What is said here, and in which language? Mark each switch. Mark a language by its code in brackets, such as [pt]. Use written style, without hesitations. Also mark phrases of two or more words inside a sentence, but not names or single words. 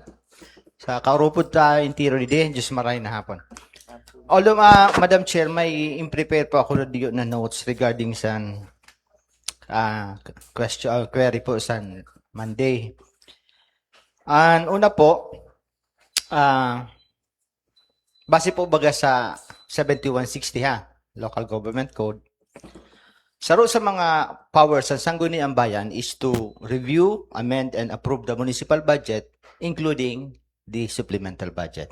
[bik] Sa kaurupod ta interior din, Diyos maray na hapon. [tl] Although, Madam Chair, may in-prepare po ako na notes regarding sa [en] question or query [tl] po sa Monday. [en] And [bik] una po, base po baga sa [en] 7160 Local Government Code, [bik] saro sa mga powers ng [en] Sangguniang Bayan is to review, amend, and approve the municipal budget, including the supplemental budget.